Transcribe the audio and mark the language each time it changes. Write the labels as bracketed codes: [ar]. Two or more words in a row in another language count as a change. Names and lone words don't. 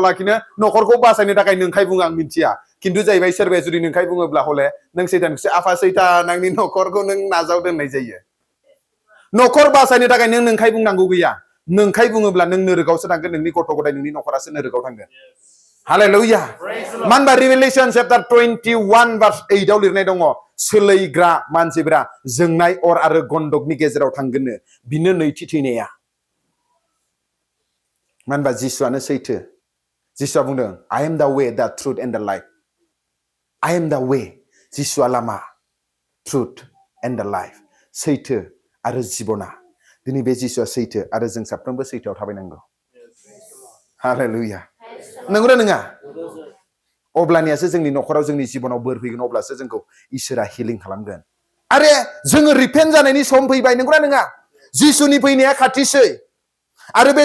[brx] लाखिनो नखरखौ बासायनो थाखाय नोंखाय बुङो आं मिथिया खिन्थु जाहैबाय सोरबाया जुदि नोंखाय बुङोब्ला हले नों सैतानखौसो आफा सैतान आंनि नखरखौ नों नाजाव दोननाय जायो नखर बासायनो थाखाय नों नोंखाय बुंनांगौ गैया नोंखाय बुङोब्ला नों नोरोगावसो थांगोन नोंनि गथ' गथाय नोंनि नखरासो नोरोगाव थांगोन हालेलुया मानो होनबा रिभेलेशन चैप्टार 21 verse 8 आव लिरनाय दङ सोलैग्रा मानसिफोरा जोंनाय अर आरो गन्धकनि गेजेराव थांगोननो बिनो नैथि थैनाया मानो होनबा जिसुआनो सैथो जिसुआ बुंदों [en] I am the way the truth and the life I am the way [brx] जिसुआ लामा [en] truth and the life [brx] सैथो आरो जिबना दिनै बे जिसुआ सैथो आरो जों साफ्रोमबो सैथोआव थाबायनांगौ हालेलुया नंगौना नङा अब्लानियासो जोंनि नखराव जोंनि जिबनाव बोर फैगोन अब्लासो जोंखौ इसोरा हिलिं खालामगोन आरे जोङो रिपेन्ट जानायनि सम फैबाय नंगौना नङा जिसुनि फैनाया खाथिसै आरो बे